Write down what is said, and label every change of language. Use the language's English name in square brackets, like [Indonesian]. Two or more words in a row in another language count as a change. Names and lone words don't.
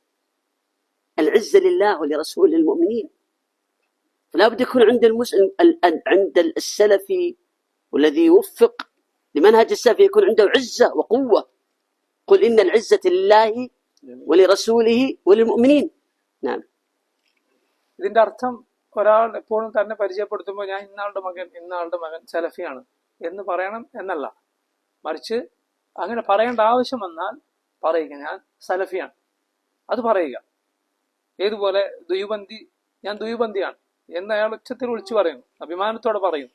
[Arabic] العزة لله ولرسوله للمؤمنين. فلا بد يكون عند السلفي والذي يوفق لمنهج السلفي يكون عنده عزة وقوة. قل إن العزة لله ولرسوله وللمؤمنين. نعم. [Malayalam] ഇതിന്റെ അർത്ഥം ഒരാൾ എപ്പോഴും തന്നെ പരിചയപ്പെടുത്തുമ്പോൾ ഞാൻ ഇന്നാളുടെ മകൻ സലഫിയാണ് എന്ന് പറയണം എന്നല്ല, മറിച്ച് അങ്ങനെ പറയേണ്ട ആവശ്യം വന്നാൽ പറയുക ഞാൻ സലഫിയാണ്, അത് പറയുക. ഏതുപോലെ ഞാൻ ദുയുബന്ദിയാണ് എന്ന് അയാൾ ഉച്ചത്തിൽ വിളിച്ചു പറയുന്നു, അഭിമാനത്തോടെ പറയുന്നു.